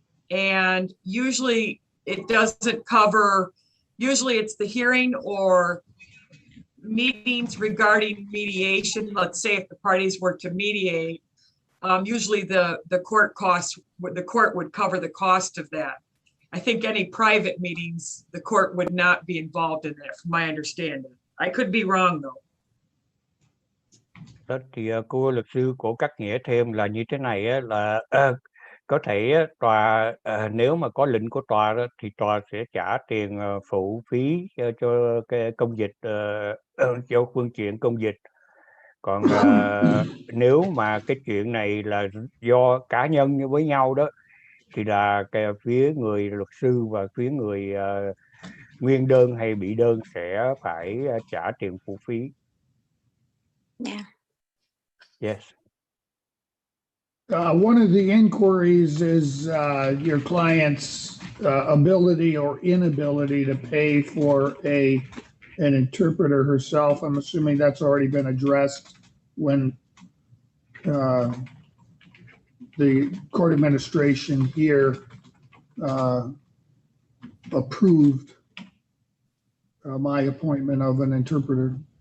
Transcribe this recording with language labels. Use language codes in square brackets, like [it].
[en] And usually it doesn't cover, usually it's the hearing or meetings regarding mediation. Let's say if the parties were to mediate, usually the court costs, the court would cover the cost of that. I think any private meetings, the court would not be involved in that, from my understanding. I could be wrong though. [vi] Đó thì cô luật sư của cắt nghĩa thêm là như thế này là có thể tòa nếu mà có lệnh của tòa đó, thì tòa sẽ trả tiền phụ phí cho cái công dịch cho phương tiện công dịch. Còn nếu mà cái chuyện này là do cá nhân với nhau đó thì là cái phía người luật sư và phía người nguyên đơn hay bị đơn sẽ phải trả tiền phụ phí. [en] Yeah. Yes. One of the inquiries is your client's ability or inability to pay for an interpreter herself. I'm assuming that's already been addressed when the court administration here approved my appointment of an interpreter.